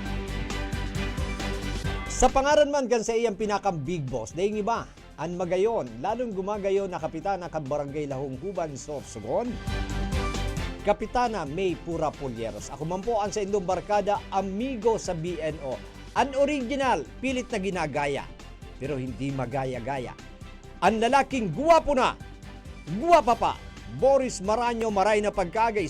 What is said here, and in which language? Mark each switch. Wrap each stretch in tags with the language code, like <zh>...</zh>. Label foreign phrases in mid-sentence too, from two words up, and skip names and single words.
<bik>Sa pangalan man kan sa iyang pinakang Big Boss, dahil iba, ang magayon, lalong gumagayon na Kapitana kag Barangay Lahong Huban, Sorsogon, Kapitana May Pura Polieros. Ako man po ang sa indong barkada, amigo sa BNO. Ang original,</bik> <tl>pilit na ginagaya, pero hindi magaya-gaya. Ang lalaking guwapo na, guwapa pa,</tl> <bik>Boris Maranyo, maray na pagkagay.</bik>